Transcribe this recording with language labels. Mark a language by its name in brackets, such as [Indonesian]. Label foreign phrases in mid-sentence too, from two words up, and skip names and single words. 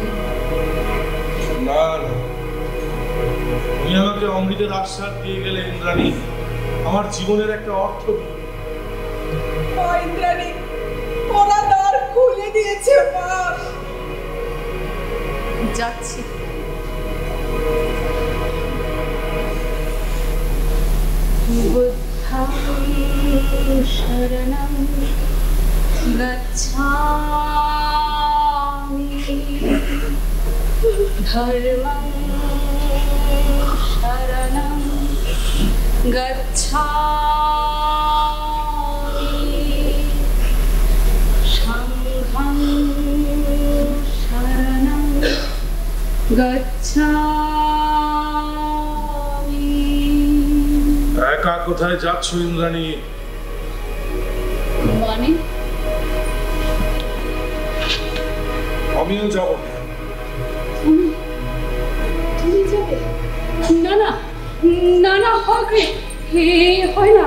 [Bangla] না না, তুমি আমাকে অমৃতের আশ্বাস দিয়ে গেলে ইন্দ্রাণী, আমার জীবনের একটা অর্থ দিয়ে। ইন্দ্রাণী, ওরা দ্বার খুলে দিয়েছে মা। যাচ্ছি। [Pali] বুদ্ধং শরণং গচ্ছামি, ধর্মং শরণং গচ্ছামি, সংঘং শরণং গচ্ছামি। [Bangla] একা কোথায় যাচ্ছ ইন্দ্রাণী? মানে? আমিও যাব। তুমি যাবে? না না না না হয়গ্রীব, হে হয় না।